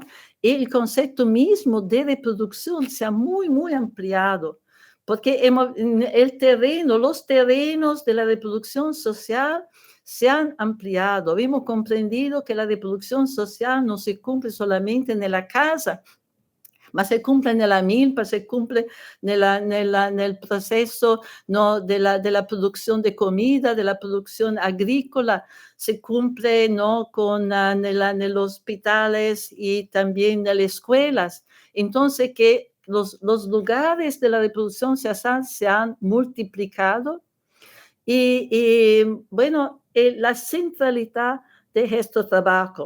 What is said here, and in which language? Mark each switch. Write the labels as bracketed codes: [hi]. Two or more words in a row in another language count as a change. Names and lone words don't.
[es] El concepto mismo de reproducción se ha muy, muy ampliado, porque los terrenos de la reproducción social se han ampliado. Hemos comprendido que la reproducción social no se cumple solamente en la casa, ma se cumple nella milpa, se cumple [it] nel processo, [es] no, [it] della produzione di comida, della produzione agricola, [es] se cumple, no, con en los hospitales y también en las escuelas. Entonces, que los lugares de la reproducción sexual se han multiplicado y bueno, la centralidad de este trabajo.